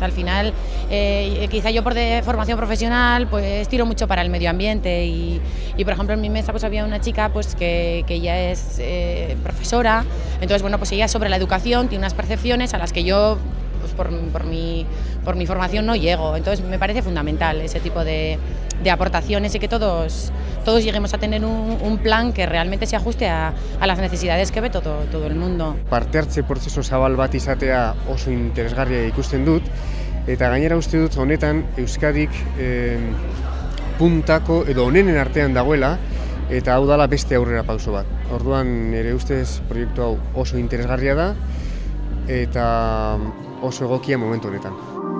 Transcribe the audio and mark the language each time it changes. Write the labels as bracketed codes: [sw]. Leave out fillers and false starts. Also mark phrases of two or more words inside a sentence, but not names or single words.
[es] Al final, quizá yo por de formación profesional pues tiro mucho para el medio ambiente y por ejemplo en mi mesa pues había una chica pues que ya es profesora, entonces bueno, pues ella sobre la educación tiene unas percepciones a las que yo pues por mi formación no llego. Entonces me parece fundamental ese tipo de aportaciones y que todos lleguemos a tener un plan que realmente se ajuste a las necesidades que ve todo el mundo. [eu] Parte hartze prozesu zabal bat izatea oso interesgarria ikusten dut, eta gainera uste dut honetan Euskadik puntako edo onenen artean dagoela, eta hau dala beste aurrera pauso bat. Orduan nire ustez proiektu hau oso interesgarria da eta oso egokia momentu honetan.